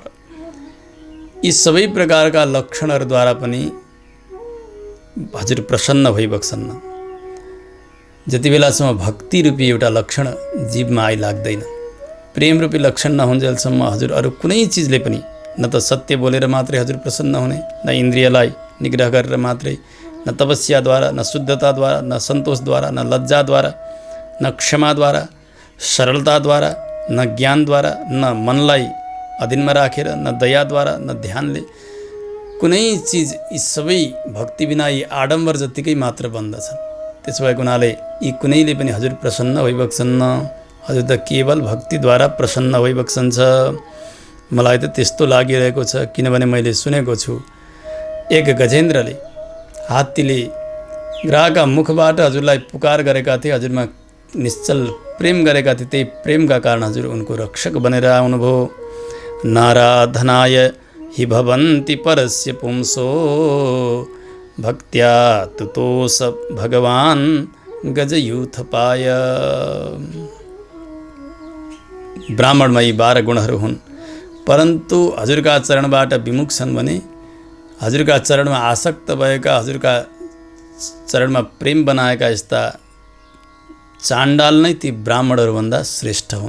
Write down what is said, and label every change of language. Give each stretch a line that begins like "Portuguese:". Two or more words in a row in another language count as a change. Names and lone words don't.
Nepali: यी सबै प्रकारका लक्षणहरूद्वारा पनि हजुर प्रसन्न भइबक्सन्न। जति बेलासम्म भक्ति रूपी एउटा लक्षण जीवमा आइलाग्दैन, प्रेम रूपी लक्षण नहुन्जेलसम्म हजुर अरू कुनै चिजले पनि, न त सत्य बोलेर मात्रै हजुर प्रसन्न हुने, न इन्द्रियलाई निग्रह गरेर मात्रै, न तपस्याद्वारा, न शुद्धताद्वारा, न सन्तोषद्वारा, न लज्जाद्वारा, न क्षमाद्वारा, सरलताद्वारा, न ज्ञानद्वारा, न मनलाई अधीनमा राखेर, न दयाद्वारा, न ध्यानले। कुनै चिज यी सबै भक्ति बिना यी आडम्बर जत्तिकै मात्र बन्दछन्। त्यसो भएको हुनाले यी कुनैले पनि हजुर प्रसन्न भइबक्सन्न। हजुर त केवल भक्तिद्वारा प्रसन्न भइबक्सन्छ। मलाई त त्यस्तो लागिरहेको छ, किनभने मैले सुनेको छु एक गजेन्द्रले, हात्तीले ग्राहका मुखबाट हजुरलाई पुकार गरेका थिए, हजुरमा निश्चल प्रेम गरेका थिए। त्यही प्रेमका कारण हजुर उनको रक्षक बनेर आउनुभयो।
Sanskrit: नाराधनाय हि भवन्ति परस्य पुंसो भक्त्या तुतोष भगवान गजयूथपाय।
Nepali: ब्राह्मणमा यी 12 गुणहरू हुन्, परन्तु हजुरका चरणबाट विमुख छन् भने, हजुरका चरणमा आसक्त भएका, हजुरका चरणमा प्रेम बनाएका यस्ता चाण्डाल नै ती ब्राह्मणहरूभन्दा श्रेष्ठ हुन्।